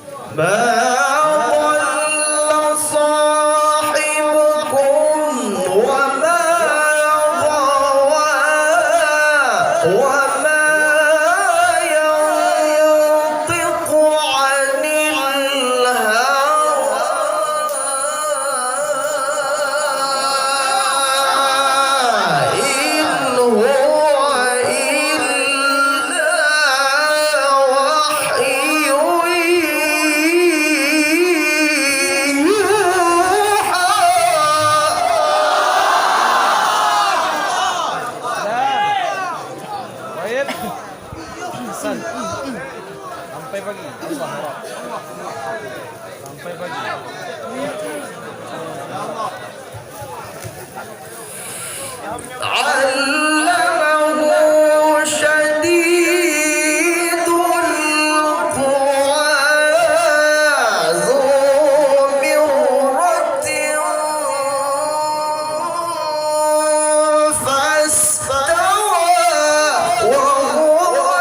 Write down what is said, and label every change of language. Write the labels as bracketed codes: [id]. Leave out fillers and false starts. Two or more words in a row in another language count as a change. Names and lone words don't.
[ar] ما ضل صاحبكم وما غوى وما ينطق عن الهوى إن هو إلا وحي [id] sampai pagi. Allah harap. Sampai pagi. [ar] علمه شديد القوى ذو مرة فاستوى وهو